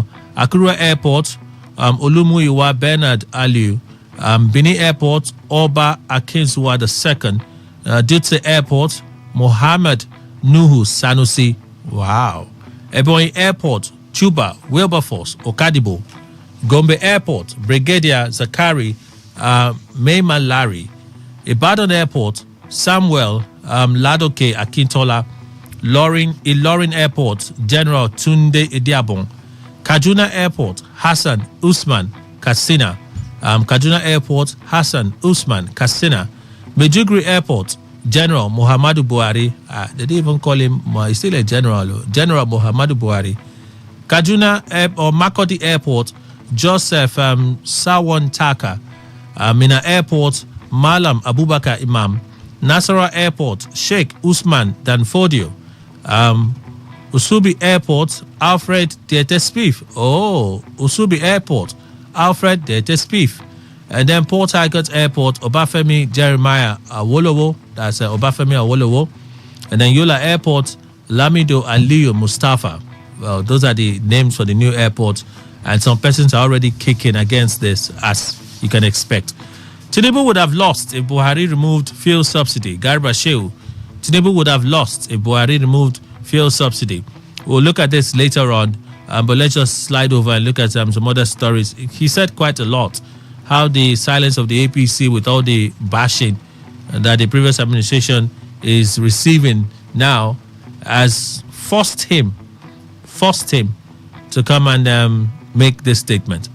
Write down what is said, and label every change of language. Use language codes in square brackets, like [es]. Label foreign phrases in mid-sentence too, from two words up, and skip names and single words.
[en] Akure Airport, Olumuyiwa Bernard Aliu, Bini Airport, Oba Akinzuwa II, Dutse Airport, Mohammed Nuhu Sanusi. Wow. Ebonyi Airport, Chuba Wilberforce Okadibo. Gombe Airport, Brigadier Zakari Meiman Larry. Ibadan Airport, Samuel Ladoke Akintola. Ilorin Airport, General Tunde Idiabon. Kaduna Airport, Hassan Usman Kassina. Kaduna Airport, Hassan Usman Kassina. Maiduguri Airport, General Muhammadu Buhari. They didn't even call him, he's still a general. General Muhammadu Buhari. Kaduna or Makodi Airport, Joseph Sawon Taka. Mina Airport, Malam Abubakar Imam. Nasarawa Airport, Sheikh Usman Danfodio. Usubi Airport, Alfred Dietespif. Oh, Usubi Airport, Alfred Dietespif. And then Port Harcourt Airport, Obafemi Jeremiah Awolowo. That's Obafemi Awolowo. And then Yola Airport, Lamido Aliyu Mustafa. Well, those are the names for the new airport. And some persons are already kicking against this, as you can expect. Tinubu would have lost if Buhari removed fuel subsidy. Garba Shehu. Tinubu would have lost if Buhari removed fuel subsidy. We'll look at this later on, but let's just slide over and look at some other stories. He said quite a lot how the silence of the APC with all the bashing that the previous administration is receiving now has forced him to come and make this statement.